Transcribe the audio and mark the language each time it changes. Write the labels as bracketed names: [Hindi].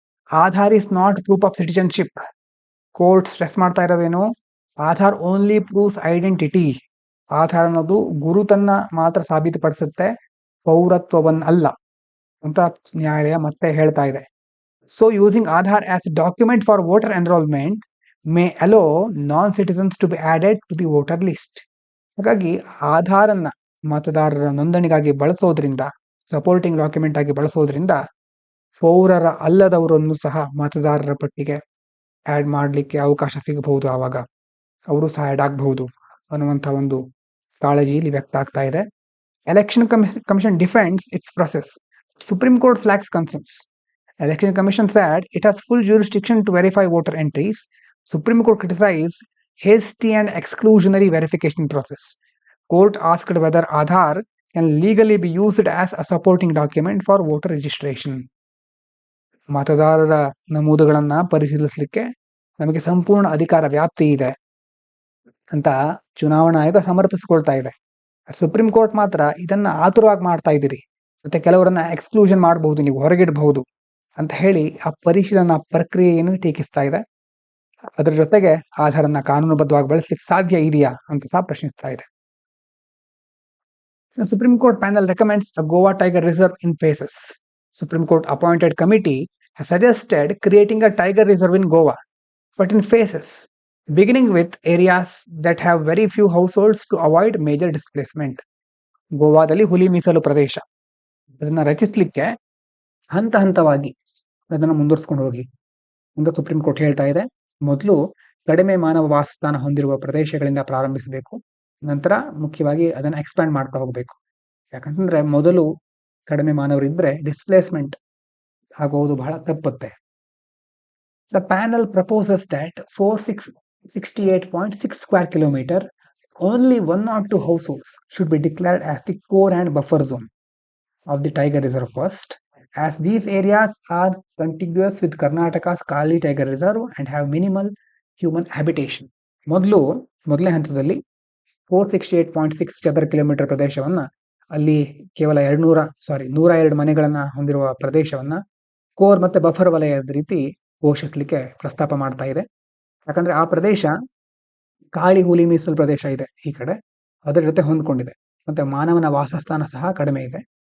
[English] Aadhaar is not proof of citizenship. Court stress [Kannada] ಮಾಡ್ತಾ ಇರೋದೇನು, [English] Aadhaar only proves identity. [Kannada] Aadhaar ಅನ್ನೋದು ಗುರುತನ್ನ ಮಾತ್ರ ಸಾಬೀತುಪಡಿಸುತ್ತೆ, ಪೌರತ್ವವನ್ನಲ್ಲ ಅಂತ ನ್ಯಾಯಾಲಯ ಮತ್ತೆ ಹೇಳ್ತಾ ಇದೆ. [English] So using Aadhaar as a document for voter enrollment may allow non-citizens to be added to the voter list. [Kannada] ಹಾಗಾಗಿ ಆಧಾರನ್ನ ಮತದಾರರ ನೋಂದಣಿಗಾಗಿ ಬಳಸೋದ್ರಿಂದ, ಸಪೋರ್ಟಿಂಗ್ ಡಾಕ್ಯುಮೆಂಟ್ ಆಗಿ ಬಳಸೋದ್ರಿಂದ ಪೌರರ ಅಲ್ಲದವರನ್ನು ಸಹ ಮತದಾರರ ಪಟ್ಟಿಗೆ ಆಡ್ ಮಾಡಲಿಕ್ಕೆ ಅವಕಾಶ ಸಿಗಬಹುದು. ಆವಾಗ ಅವರು ಸಹ ಆಡ್ ಆಗಬಹುದು ಅನ್ನುವಂಥ ಒಂದು ಕಾಳಜಿ ಇಲ್ಲಿ ವ್ಯಕ್ತ ಆಗ್ತಾ ಇದೆ. [English] Election commission defends its process. Supreme court flags concerns. Election Commission said it has full jurisdiction to verify voter entries. Supreme Court criticized hasty and exclusionary verification process. Court asked whether Aadhaar can legally be used as a supporting document for voter registration. [Kannada] ಮತದಾರರ ನಮೂದುಗಳನ್ನ ಪರಿಶೀಲಿಸಲಿಕ್ಕೆ ನಮಗೆ ಸಂಪೂರ್ಣ ಅಧಿಕಾರ ವ್ಯಾಪ್ತಿ ಇದೆ ಅಂತ ಚುನಾವಣಾ ಆಯೋಗ ಸಮರ್ಥಿಸಿಕೊಳ್ತಾ ಇದೆ. ಸುಪ್ರೀಂ ಕೋರ್ಟ್ ಮಾತ್ರ ಇದನ್ನ ಆತುರವಾಗಿ ಮಾಡ್ತಾ ಇದ್ದೀರಿ, ಮತ್ತೆ ಕೆಲವರನ್ನ ಎಕ್ಸ್ಕ್ಲೂಷನ್ ಮಾಡಬಹುದು, ನೀವು ಹೊರಗಿಡಬಹುದು ಅಂತ ಹೇಳಿ ಆ ಪರಿಶೀಲನಾ ಪ್ರಕ್ರಿಯೆಯನ್ನು ಟೀಕಿಸ್ತಾ ಇದೆ. ಅದರ ಜೊತೆಗೆ ಆಧಾರನ್ನ ಕಾನೂನುಬದ್ಧವಾಗಿ ಬಳಸಲಿಕ್ಕೆ ಸಾಧ್ಯ ಇದೆಯಾ ಅಂತ ಸಹ ಪ್ರಶ್ನಿಸ್ತಾ ಇದೆ. [English] Supreme court panel recommends the Goa tiger reserve in phases. Supreme Court appointed committee has suggested creating a tiger reserve in Goa, but in phases, beginning with areas that have very few households to avoid major displacement. [Kannada] ಗೋವಾದಲ್ಲಿ ಹುಲಿ ಮೀಸಲು ಪ್ರದೇಶ ಅದನ್ನ ರಚಿಸಲಿಕ್ಕೆ ಹಂತ ಹಂತವಾಗಿ ಅದನ್ನು ಮುಂದುವರಿಸ್ಕೊಂಡು ಹೋಗಿ ಅಂತ ಸುಪ್ರೀಂ ಕೋರ್ಟ್ ಹೇಳ್ತಾ ಇದೆ. ಮೊದಲು ಕಡಿಮೆ ಮಾನವ ವಾಸಸ್ಥಾನ ಹೊಂದಿರುವ ಪ್ರದೇಶಗಳಿಂದ ಪ್ರಾರಂಭಿಸಬೇಕು, ನಂತರ ಮುಖ್ಯವಾಗಿ ಅದನ್ನ ಎಕ್ಸ್ಪ್ಯಾಂಡ್ ಮಾಡ್ತಾ ಹೋಗ್ಬೇಕು. ಯಾಕಂತಂದ್ರೆ ಮೊದಲು ಕಡಿಮೆ ಮಾನವರಿದ್ರೆ ಡಿಸ್ಪ್ಲೇಸ್ಮೆಂಟ್ ಆಗೋದು ಬಹಳ ತಪ್ಪುತ್ತೆ. [English] The panel proposes that 468.6 square kilometer, only 1 or 2 households should be declared as the core and buffer zone of the tiger reserve first, as these areas are contiguous with Karnataka's Kali Tiger Reserve and have minimal human habitation. [Kannada] ಮೊದಲನೇ ಹಂತದಲ್ಲಿ 468.6 ಚದರ kilometre ಪ್ರದೇಶವನ್ನ, ಅಲ್ಲಿ ಕೇವಲ 102 ಮನೆಗಳನ್ನ ಹೊಂದಿರುವ ಪ್ರದೇಶವನ್ನ core ಮತ್ತೆ buffer ವಲಯದ ರೀತಿ ಘೋಷಿಸಲಿಕ್ಕೆ ಪ್ರಸ್ತಾಪ ಮಾಡ್ತಾ ಇದೆ. ಯಾಕಂದ್ರೆ ಆ ಪ್ರದೇಶ ಕಾಳಿ ಹುಲಿ ಮೀಸಲು ಪ್ರದೇಶ ಇದೆ ಈ ಕಡೆ, ಅದರ ಜೊತೆ ಹೊಂದ್ಕೊಂಡಿದೆ, ಮತ್ತೆ ಮಾನವನ ವಾಸಸ್ಥಾನ ಸಹ ಕಡಿಮೆ ಇದೆ.